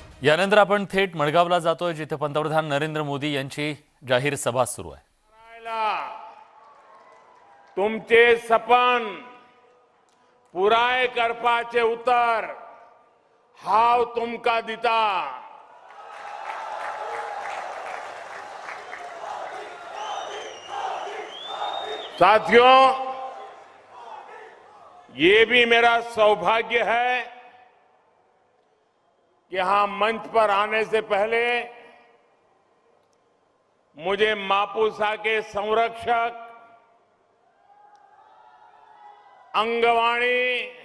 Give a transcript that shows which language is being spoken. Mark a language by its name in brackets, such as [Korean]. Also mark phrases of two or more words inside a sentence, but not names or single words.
[Marathi] यानंतर आपण थेट मडगावला जातोय, जिथे पंतप्रधान नरेंद्र मोदी यांची जाहीर सभा सुरू आहे. [Konkani] तुमचे सपन पुराय करपाचे उतर हाव तुमका दिता. [Hindi] साथियों, ये भी मेरा सौभाग्य है कि यहां मंच पर आने से पहले मुझे मापुसा के संरक्षक अंगवाणी